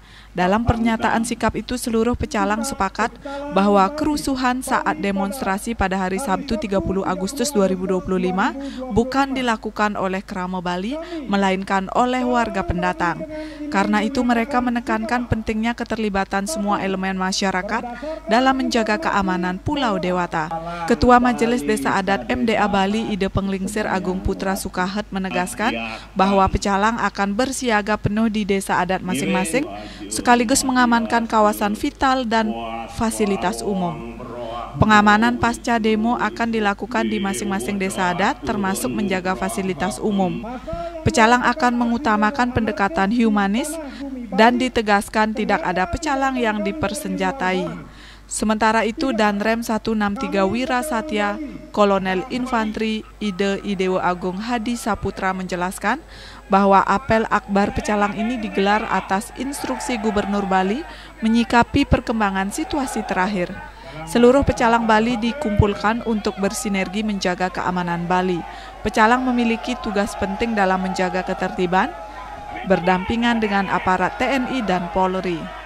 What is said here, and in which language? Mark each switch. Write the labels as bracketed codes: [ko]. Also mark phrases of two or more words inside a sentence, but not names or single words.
[id] Dalam pernyataan sikap itu seluruh pecalang sepakat bahwa kerusuhan saat demonstrasi pada hari Sabtu 30 Agustus 2025 bukan dilakukan oleh Krama Bali melainkan oleh warga pendatang. Karena itu mereka menekankan pentingnya keterlibatan semua elemen masyarakat dalam menjaga keamanan Pulau Dewata. Ketua Majelis Desa Adat MDA Bali Ide Penglingsir Agung Putra Sukahet menegaskan bahwa pecalang akan bersiaga penuh di desa adat masing-masing sekaligus mengamankan kawasan vital dan fasilitas umum. Pengamanan pasca demo akan dilakukan di masing-masing desa adat termasuk menjaga fasilitas umum. Pecalang akan mengutamakan pendekatan humanis dan ditegaskan tidak ada pecalang yang dipersenjatai. Sementara itu Danrem 163 Wira Satya, Kolonel Infantri Ide Idewo Agung Hadi Saputra menjelaskan bahwa apel akbar pecalang ini digelar atas instruksi Gubernur Bali menyikapi perkembangan situasi terakhir. Seluruh pecalang Bali dikumpulkan untuk bersinergi menjaga keamanan Bali. Pecalang memiliki tugas penting dalam menjaga ketertiban, berdampingan dengan aparat TNI dan Polri.